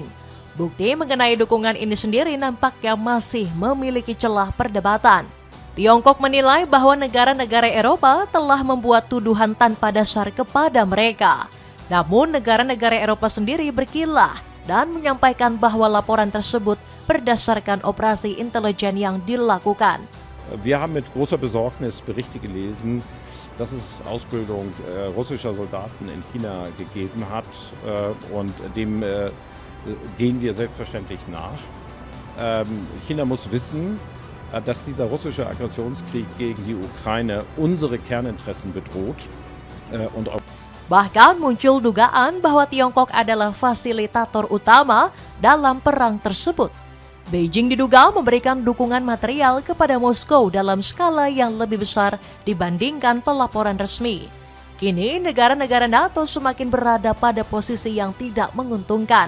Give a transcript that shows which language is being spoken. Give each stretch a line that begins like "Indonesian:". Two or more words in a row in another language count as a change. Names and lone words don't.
Indonesian: Bukti mengenai dukungan ini sendiri nampaknya masih memiliki celah perdebatan. Tiongkok menilai bahwa negara-negara Eropa telah membuat tuduhan tanpa dasar kepada mereka. Namun negara-negara Eropa sendiri berkilah dan menyampaikan bahwa laporan tersebut berdasarkan operasi intelijen yang dilakukan.
German: Wir haben mit großer Besorgnis Berichte gelesen, dass es Ausbildung russischer Soldaten in China gegeben hat und dem gehen wir selbstverständlich nach. China muss wissen, dass dieser russische Aggressionskrieg gegen die Ukraine unsere Kerninteressen bedroht.
Indonesian: Bahkan muncul dugaan bahwa Tiongkok adalah fasilitator utama dalam perang tersebut. Beijing diduga memberikan dukungan material kepada Moskow dalam skala yang lebih besar dibandingkan pelaporan resmi. Kini negara-negara NATO semakin berada pada posisi yang tidak menguntungkan.